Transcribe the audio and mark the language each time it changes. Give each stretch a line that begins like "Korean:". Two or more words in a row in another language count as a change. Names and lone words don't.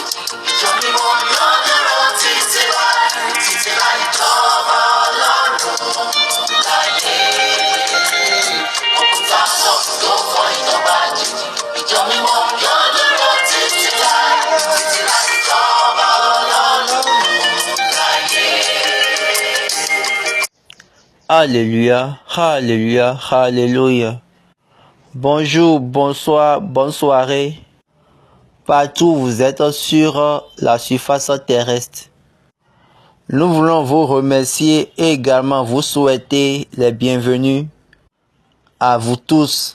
Yoruba: Ìjọ mímọ́ yóò dúró títí láì ìjọba Ọlọ́run láyé. Òkúta náà ló fọ́ ìjọba jù. Ìjọ mímọ́ yóò dúró títí láì ìjọba Ọlọ́run láyé.
French: Alléluia, alléluia, alléluia. Bonjour, bonsoir, bonne soirée. Partout où vous êtes sur la surface terrestre. Nous voulons vous remercier et également vous souhaiter les bienvenus à vous tous.